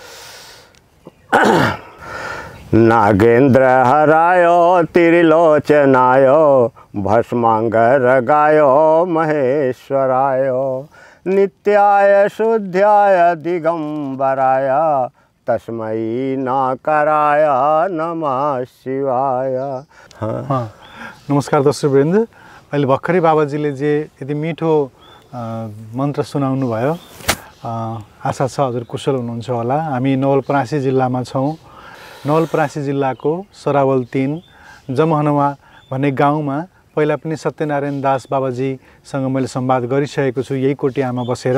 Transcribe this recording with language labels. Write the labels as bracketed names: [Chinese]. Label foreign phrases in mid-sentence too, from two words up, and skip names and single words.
[Sanskrit] नागेंद्र हराय त्रिलोचनाय भस्मांगरगाय महेश्वराय नित्याय शुद्ध्याय दिगंबराय तस्मै नाकराय नमः शिवाय। [Nepali] हाँ, नमस्कार दर्शकवृन्द। अहिले भर्खरै बाबाजीले जे यति मिठो मन्त्र सुनाउनु भयो, आशा छ हजुर कुशल हुनुहुन्छ होला। हामी नवलपरासी जिल्लामा छौँ। नवलपरासी जिल्लाको सरावल 3 जमहनुमा भन्ने गाउँमा पहिला पनि सत्यनारायण दास बाबाजीसँग मैले संवाद गरिसकेको छु यही कोटियामा बसेर।